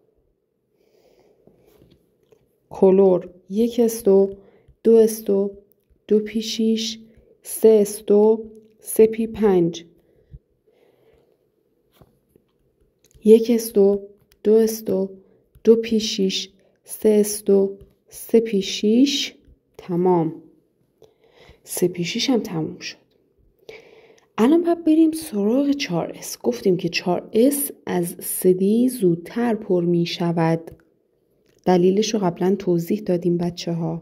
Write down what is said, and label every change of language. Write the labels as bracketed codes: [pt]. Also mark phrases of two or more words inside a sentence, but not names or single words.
[fa] کلور 1s 2 2s 2 2p 6 3s 2 3p 5. 1s 2 2s 2 2p 6 3s 2 3p 6. تمام. 3p 6 هم تموم شد. الان باید بریم سراغ 4s. گفتیم که 4s از 3d زودتر پر می شود. دلیلش رو قبلا توضیح دادیم بچه ها.